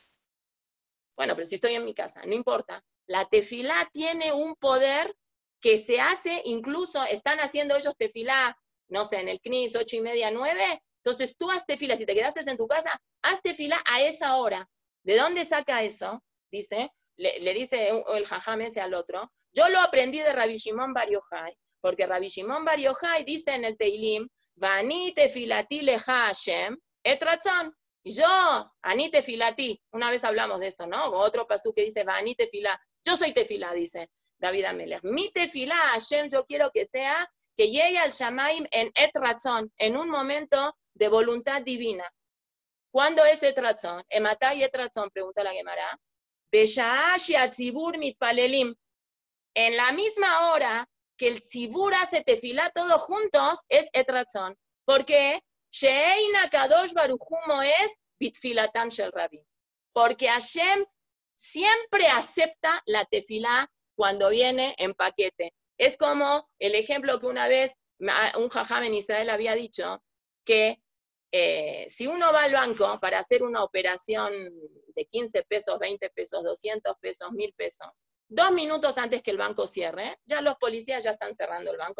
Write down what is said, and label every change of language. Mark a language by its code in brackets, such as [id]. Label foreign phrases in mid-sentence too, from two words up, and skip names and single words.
[es] Bueno, pero si estoy en mi casa, no importa. La tefilá tiene un poder que se hace, incluso están haciendo ellos tefilá, no sé, en el knis, 8:30, 9, entonces tú haz tefilá, si te quedaste en tu casa, haz tefilá a esa hora. ¿De dónde saca eso? Dice, le dice el jajam ese al otro, yo lo aprendí de Rabbi Shimon Bar Yochai, porque Rabbi Shimon Bar Yochai dice en el Teilim, [he] ואני תפילתי לך השם עת רצון. [es] Y yo, [he] אני תפילתי, [es] una vez hablamos de esto, ¿no? Otro pasú que dice, [he] ואני תפילה, [es] yo soy tefilá, dice David Amelech. Mi tefilá, Hashem, yo quiero que sea que llegue al Shamaim en [he] עת רצון, [es] en un momento de voluntad divina. ¿Cuándo es [he] עת רצון אימתי עת רצון, [es] pregunta la Gemara. [he] בשעה שהציבור מתפללים. [es] En la misma hora que el tzibur hace tefilá todos juntos, es [he] עת רצון. [es] ¿Por qué? [he] שאין קדוש ברוך הוא מואס בתפילתם של רבים. [es] Porque Hashem siempre acepta la tefilá cuando viene en paquete. Es como el ejemplo que una vez un jajam en Israel había dicho, que si uno va al banco para hacer una operación de 15 pesos, 20 pesos, 200 pesos, 1000 pesos, 2 minutos antes que el banco cierre, ya los policías ya están cerrando el banco.